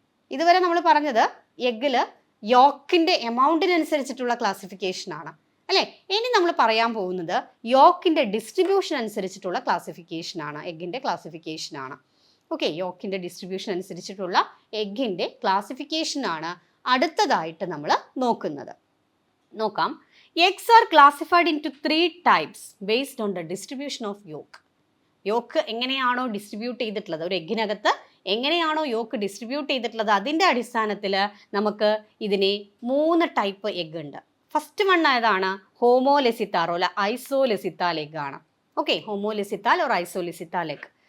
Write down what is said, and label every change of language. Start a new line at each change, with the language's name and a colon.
Malayalam: ഇതുവരെ നമ്മൾ പറഞ്ഞത് എഗ്ഗിൽ യോക്കിന്റെ എമൗണ്ടിനനുസരിച്ചിട്ടുള്ള ക്ലാസിഫിക്കേഷൻ ആണ് അല്ലേ? ഇനി നമ്മൾ പറയാൻ പോകുന്നത് യോക്കിന്റെ ഡിസ്ട്രിബ്യൂഷൻ അനുസരിച്ചിട്ടുള്ള ക്ലാസിഫിക്കേഷൻ ആണ്, എഗ്ഗിന്റെ ക്ലാസിഫിക്കേഷൻ ആണ്. ഓക്കെ, യോക്കിന്റെ ഡിസ്ട്രിബ്യൂഷൻ അനുസരിച്ചിട്ടുള്ള എഗ്ഗിന്റെ ക്ലാസിഫിക്കേഷൻ ആണ് അടുത്തതായിട്ട് നമ്മൾ നോക്കുന്നത്. നോക്കാം.
English: Eggs R classified in to 3 types based on the distribution of yolk.
Malayalam: Yoke എങ്ങനെയാണോ ഡിസ്ട്രിബ്യൂട്ട് ചെയ്തിട്ടുള്ളത്, ഒരു എഗ്ഗിനകത്ത് എങ്ങനെയാണോ യോക്ക് ഡിസ്ട്രിബ്യൂട്ട് ചെയ്തിട്ടുള്ളത്, അതിൻ്റെ അടിസ്ഥാനത്തിൽ നമുക്ക് ഇതിനെ 3 ടൈപ്പ് എഗ് ഉണ്ട്. ഫസ്റ്റ് വൺ ഏതാണ്? ഹോമോലെസിത്താൽ ഓർ ഐസോലെസിത്താൽ എഗ് ആണ്. Okay, ഹോമോലെസിത്താൽ or ഐസോലെസിത്താൽ egg.